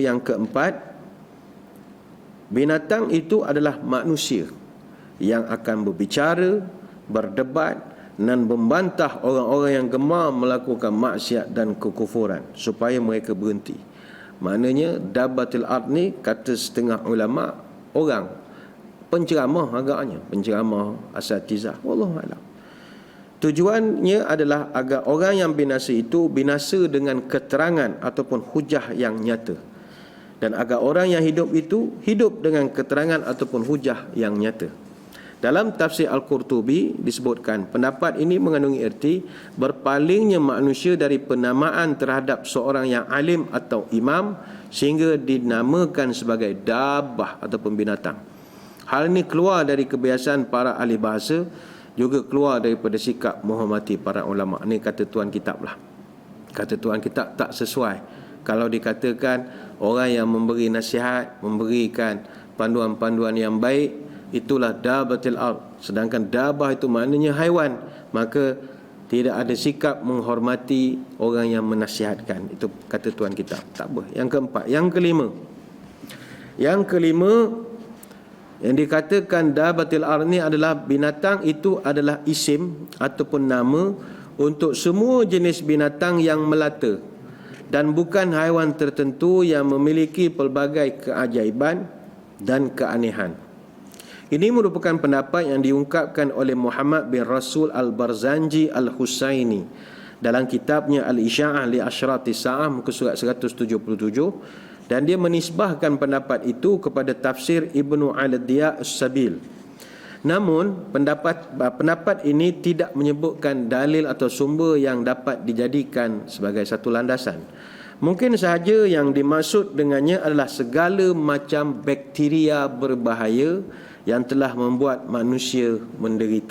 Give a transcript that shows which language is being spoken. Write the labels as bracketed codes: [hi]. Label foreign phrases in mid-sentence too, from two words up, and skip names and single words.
[ms] Yang keempat, binatang itu adalah manusia yang akan berbicara, berdebat dan membantah orang-orang yang gemar melakukan maksiat dan kekufuran supaya mereka berhenti. Maknanya [ar] dabatil ard [ms] ni, kata setengah ulama, orang penceramah agaknya, penceramah asatizah, [ar] wallahu a'lam. [ms] Tujuannya adalah agar orang yang binasa itu binasa dengan keterangan ataupun hujah yang nyata, dan agar orang yang hidup itu hidup dengan keterangan ataupun hujah yang nyata. Dalam tafsir Al-Qurtubi disebutkan pendapat ini mengandungi erti berpalingnya manusia dari penamaan terhadap seorang yang alim atau imam sehingga dinamakan sebagai dabbah ataupun binatang. Hal ini keluar dari kebiasaan para ahli bahasa, juga keluar daripada sikap menghormati para ulama. Ini kata tuan kitab lah. Kata tuan kitab tak sesuai kalau dikatakan orang yang memberi nasihat, memberikan panduan-panduan yang baik, itulah [ar] dabatil ard. [ms] Sedangkan dabah itu maknanya haiwan, maka tidak ada sikap menghormati orang yang menasihatkan. Itu kata tuan kitab. Tak apa. Yang keempat. Yang kelima, yang dikatakan [ar] dabatil ard [ms] ni adalah binatang itu adalah isim ataupun nama untuk semua jenis binatang yang melata dan bukan haiwan tertentu yang memiliki pelbagai keajaiban dan keanehan. Ini merupakan pendapat yang diungkapkan oleh Muhammad bin Rasul Al-Barzanji Al-Husaini dalam kitabnya Al-Isya'ah li Asyrati Sa'ah muka surat 177, dan dia menisbahkan pendapat itu kepada tafsir Ibnu Al-Diya' As-Sabil. Namun pendapat ini tidak menyebutkan dalil atau sumber yang dapat dijadikan sebagai satu landasan. Mungkin sahaja yang dimaksud dengannya adalah segala macam bakteria berbahaya yang telah membuat manusia menderita.